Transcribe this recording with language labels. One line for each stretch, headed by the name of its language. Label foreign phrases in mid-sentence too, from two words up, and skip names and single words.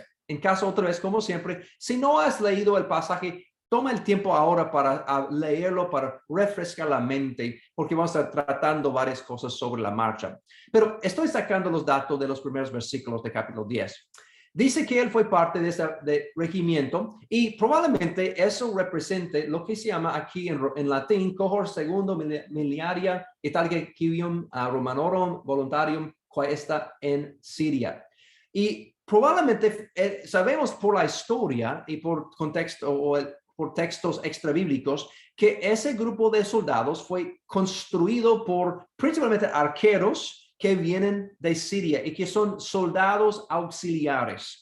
Spanish: En caso, otra vez, como siempre, si no has leído el pasaje, toma el tiempo ahora para leerlo, para refrescar la mente, porque vamos a estar tratando varias cosas sobre la marcha. Pero estoy sacando los datos de los primeros versículos del capítulo 10. Dice que él fue parte de ese regimiento y probablemente eso represente lo que se llama aquí en latín
Latin: cohort segundo miliaria italica civium Romanorum voluntarium
Spanish: quae está en Siria. Y probablemente sabemos por la historia y por contexto por textos extrabíblicos que ese grupo de soldados fue construido por principalmente arqueros que vienen de Siria y que son soldados auxiliares.